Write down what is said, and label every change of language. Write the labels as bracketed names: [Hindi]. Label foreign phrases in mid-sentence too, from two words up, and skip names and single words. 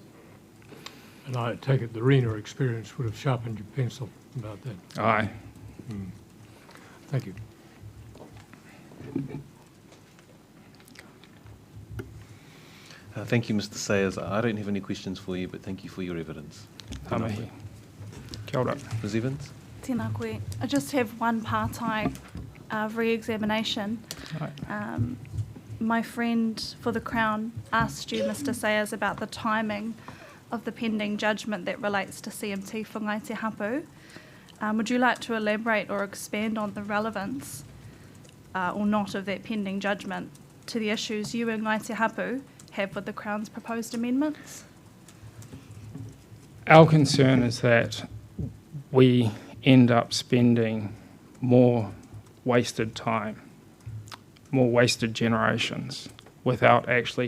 [English] And I take it the RENA experience would have sharpened your pencil about that. Aye. Thank you. Thank you, Mr. Sayers. I don't have any questions for you, but thank you for your evidence. [Māori] Tamahi. Kia ora. [English] Ms. Evans? [Māori] Tēnā koe. [English] I just have one part-time re-examination. My friend for the Crown asked you, Mr. Sayers, about the timing of the pending judgment that relates to CMT [Māori] whangai te hapu. [English] Would you like to elaborate or expand on the relevance or not of that pending judgment to the issues you and Ngai Te Hapu have with the Crown's proposed amendments? Our concern is that we end up spending more wasted time, more wasted generations, without actually